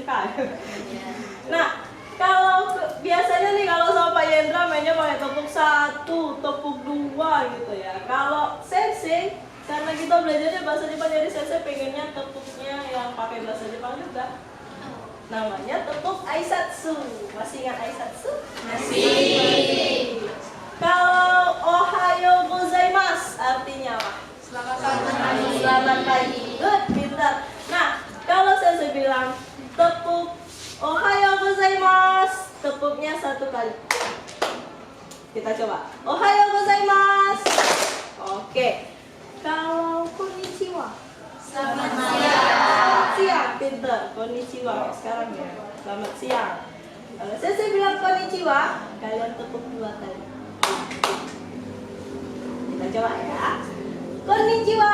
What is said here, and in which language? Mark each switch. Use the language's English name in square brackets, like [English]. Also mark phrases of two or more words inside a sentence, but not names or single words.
[Indonesian] Nah, kalau biasanya nih kalau sama Pak Yendra mainnya pakai tepuk 1, tepuk 2 gitu ya. Kalau Sensei, karena kita belajarnya bahasa Jepang, jadi Sensei pengennya tepuknya yang pakai bahasa Jepang juga. Namanya tepuk aisatsu. Masih ingat aisatsu? Masih. Kalau [Japanese] おはようございます [Indonesian] artinya apa? Selamat pagi. Selamat pagi. Good, pintar. Nah, kalau saya bilang tepuk [Japanese] おはようございます, [Indonesian] tepuknya 1 kali. Kita coba. [Japanese] おはようございます. [Indonesian] Oke. Kalau konnichiwa. Selamat Selamat siang, pintar. Konnichiwa. Sekarang ya. Selamat siang. Kalau saya bilang konnichiwa, kalian tepuk 2 kali. Kita coba ya. Konnichiwa.